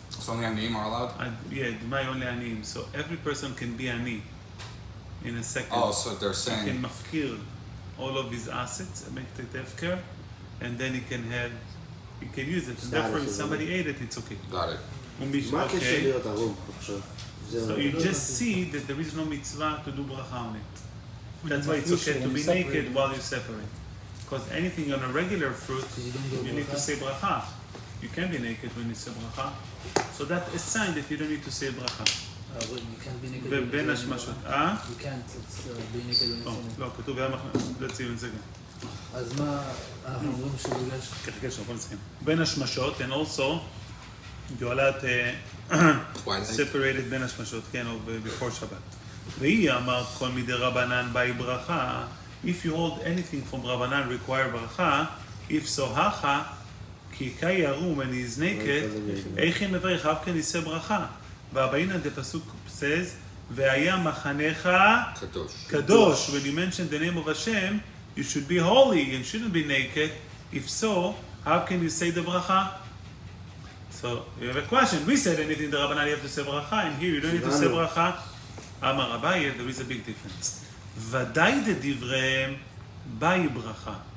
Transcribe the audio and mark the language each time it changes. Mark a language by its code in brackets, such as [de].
[en] So only aniyim are allowed? Yeah, דמאי only עניים. So every person can be עני in a second. Oh, so they're He saying... can מפקיר all of his assets and make it הפקר, and then he can use it. And therefore, if somebody ate it, it's okay. Got it. [he] מה הקשר להיות ערום עכשיו? [en] So you just see that there is no mitzvah to do bracha on it. That's why it's okay to be naked while you separate. Because anything on a regular fruit, you need to say bracha. You can be naked when you say bracha. So that's a sign that you don't need to say bracha. You can't be naked. [he] ובין השמשות. [en] You can't be naked. [he] לא, כתוב לציון את זה גם. אז מה אנחנו אומרים שבגלל חכה שם, בוא נסכים. [en] בין השמשות, and also, you allowed separated בין השמשות, [he] כן, או [en] before שבת. [he] והיא אמרת כל מידי רבנן באי ברכה, [en] if you hold anything from רבנן require ברכה, if so הכה, [he] כי קאי ערום [en] and he is naked, [he] איך היא מברך, [en] how can he say ברכה? [he] והבאינן [en] the pasuk says, [he] והיה מחנך קדוש. [en] When you mention the name of Hashem, you should be holy and shouldn't be naked. If so, how can you say the bracha? So, you have a question. We said anything the Rabbanan you have to say bracha, and here you don't need to say bracha. [he] אמר אביי, [en] there is a big difference. [he] ודאי דדבריהם, באי ברכה.